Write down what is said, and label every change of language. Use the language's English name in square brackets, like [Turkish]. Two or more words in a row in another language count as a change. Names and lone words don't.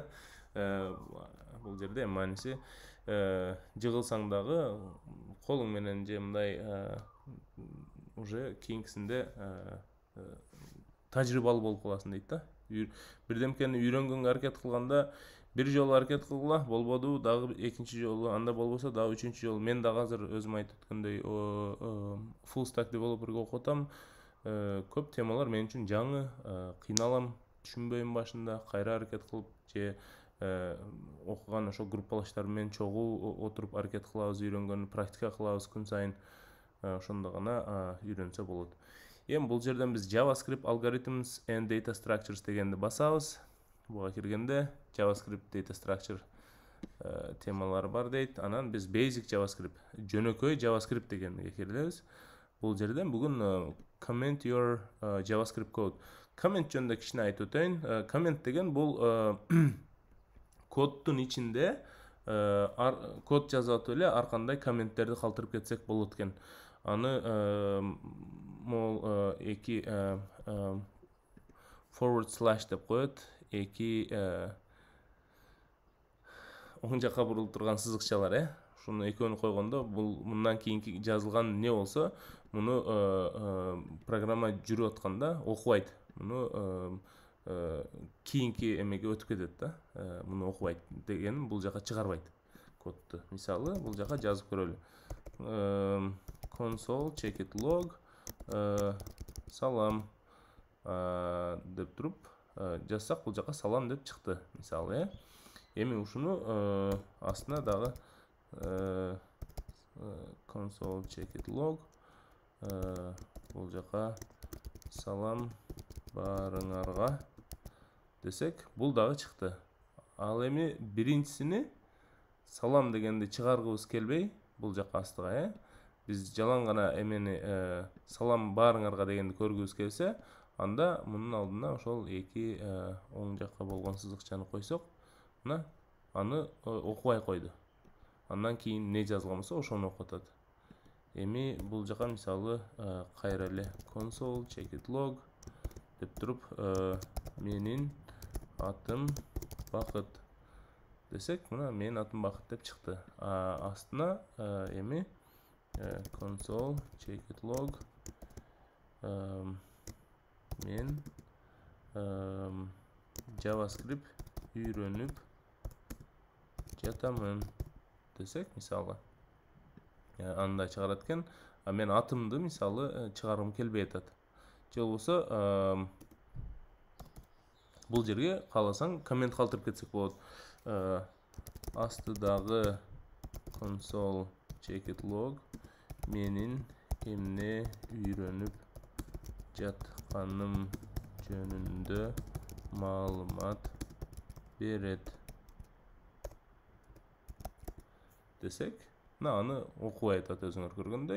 [Kyrgyz] Бул жерде мааниси жыгылсаң дагы колуң менен же мындай уже кийинкисинде тажрыйбалуу болуп каласың дейт да. Бирдемкени үйрөнгөнгө аракет кылганда бир жолу аракет кылгыла, болбоду, дагы экинчи жолу, анда болбосо дагы үчүнчү жолу. Мен дагы азыр өзүм айтып өткөндөй [English] full stack developer'га [Kyrgyz] окуп атам. Көп темалар мен үчүн жаңы, кыйналам, түшүнбөйм башында, кайра аракет кылып же окуган ошо группалаштар менен чогуу отуруп аракет кылабыз, үйрөнгөн, практика кылабыз күн сайын. Ошондо гана үйрөнсө болот. Эми бул жерден биз [English] JavaScript algorithms and data structures [Kyrgyz] дегенди басабыз. Буга киргенде [English] JavaScript data structure [Kyrgyz] темалары бар дейт. Анан биз [English] basic JavaScript, [Kyrgyz] жөнөкөй JavaScript дегенге киребиз. Бул жерден бүгүн [English] comment your JavaScript code. [Kyrgyz] Comment жөнүндө кичине айтып өтөйүн. Comment деген бул коддун ичинде код жазып атып эле ар кандай комменттерди калтырып кетсек болот экен. Аны мол эки [English] forward slash [Kyrgyz] деп коет, эки оң жакка бурулуп турган сызыкчалар, ушуну экөөнү койгондо бул мындан кийинки жазылган не болсо, муну программа жүрүп атканда окубайт. Муну кийинки эмеге өтүп кетет да. Муну окубайт деген бул жака чыгарбайт кодду. Мисалы, бул жака жазып көрөлү. [English] Console check it log [Kyrgyz] салам деп туруп жазсак, бул жака салам деп чыкты, мисалы. Эми ушуну астына дагы [English] console check it log [Kyrgyz] бул жака салам барыңарга десек, бул дагы чыкты. Ал эми биринчисини салам дегенди чыгаргыбыз келбей, бул жака астыга, биз жалаң гана эмени салам баарыңарга дегенди көргүбүз келсе, анда мунун алдына ошол эки оң жакка болгон сызыкчаны койсок, мына аны окубай койду. Андан кийин не жазылган болсо, ошону окуп атат. Эми бул жака мисалы кайра эле [English] console check it log [Kyrgyz] деп туруп, менин атым Бакыт десек, мына менин атым Бакыт деп чыкты. Астына эми [English] console check it log [Kyrgyz] мен JavaScript үйрөнүп жатамын десек, мисалы андай чыгарат экен. Мен атымды мисалы чыгаргым келбей атат. Же болбосо бул жерге кааласаң коммент калтырып кетсек болот. Астыдагы [English] console check it log [Kyrgyz] менин эмне үйрөнүп жатканым жөнүндө маалымат берет десек, аны окубай атат өзүңөр көргөндөй.